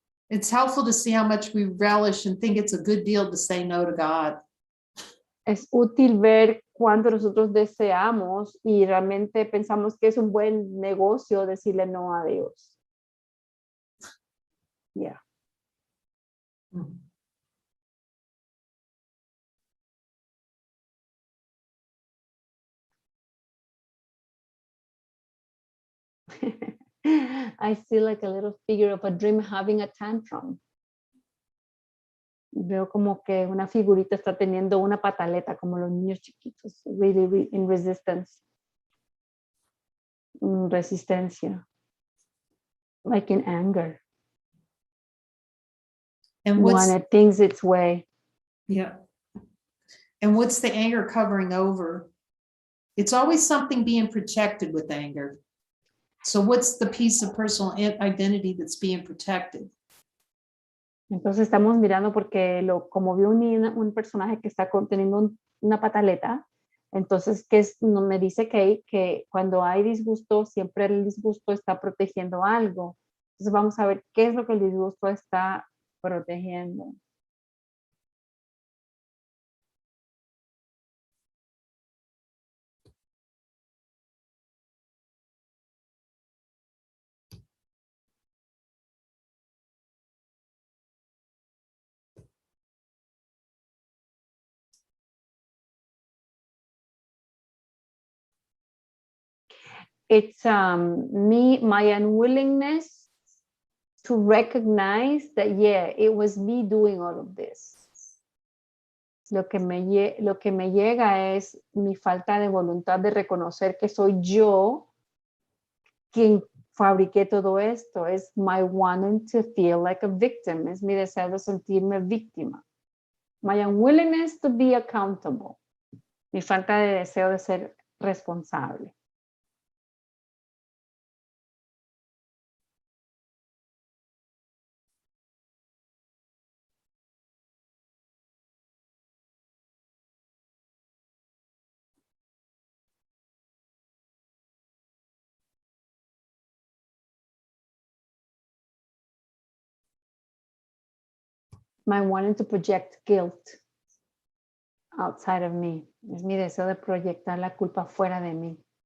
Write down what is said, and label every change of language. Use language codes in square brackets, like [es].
[en] It's helpful to see how much we relish and think it's a good deal to say no to God. [es] Es útil ver cuánto nosotros deseamos y realmente pensamos que es un buen negocio decirle no a Dios. [en] Yeah. I see like a little figure of a dream having a tantrum. [es] Veo como que una figurita está teniendo una pataleta, como los niños chiquitos, [en] really in resistance. [es] Resistencia. [en] Like in anger. And what's When it thinks its way. Yeah. And what's the anger covering over? It's always something being protected with anger. So what's the piece of personal identity that's being protected? [es] Entonces estamos mirando porque como vio un personaje que está teniendo una pataleta, entonces no, me dice que cuando hay disgusto, siempre el disgusto está protegiendo algo. Entonces vamos a ver qué es lo que el disgusto está protegiendo. [en] It's my unwillingness to recognize that, yeah, it was me doing all of this. [es] Lo que me llega es mi falta de voluntad de reconocer que soy yo quien fabriqué todo esto. [en] Es my wanting to feel like a victim. [es] Es mi deseo de sentirme víctima. [en] My unwillingness to be accountable. [es] Mi falta de deseo de ser responsable. [en] My wanting to project guilt outside of me. [es] Es mi deseo de proyectar la culpa fuera de mí.